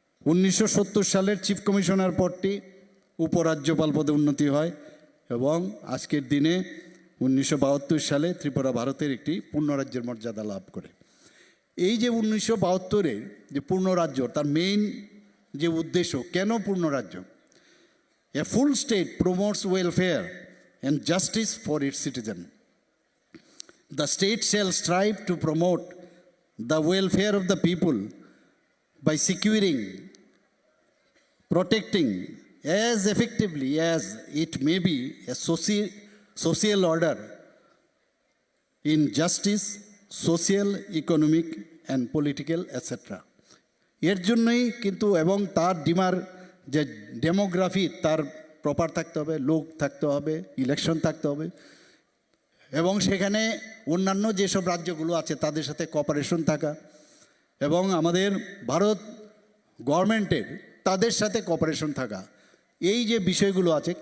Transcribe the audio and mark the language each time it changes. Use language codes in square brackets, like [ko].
[bn] 1970 সালের chief commissioner পদটি উপরাজ্যপাল পদে উন্নতি হয়, এবং আজকের দিনে 1972 সালে ত্রিপুরা ভারতের একটি পূর্ণরাজ্যের মর্যাদা লাভ করে। এই যে 1972-এর যে পূর্ণরাজ্য, তার মেইন যে উদ্দেশ্য, কেন পূর্ণরাজ্য? [en] A full state promotes welfare and justice for its citizen. the state shall strive to promote the welfare of the people by securing, protecting as effectively as it may be a social order in justice, social, economic and political etc. [bn] এর জন্যই কিন্তু এবং তার যে demography তার proper থাকতে হবে, লোক থাকতে হবে, ইলেকশন থাকতে হবে এবং সেখানে অন্যান্য যেসব রাজ্যগুলো আছে তাদের সাথে কোঅপারেশন থাকা এবং আমাদের ভারত গভর্নমেন্টের তাদের সাথে কোঅপারেশন থাকা, এই যে বিষয়গুলো আছে।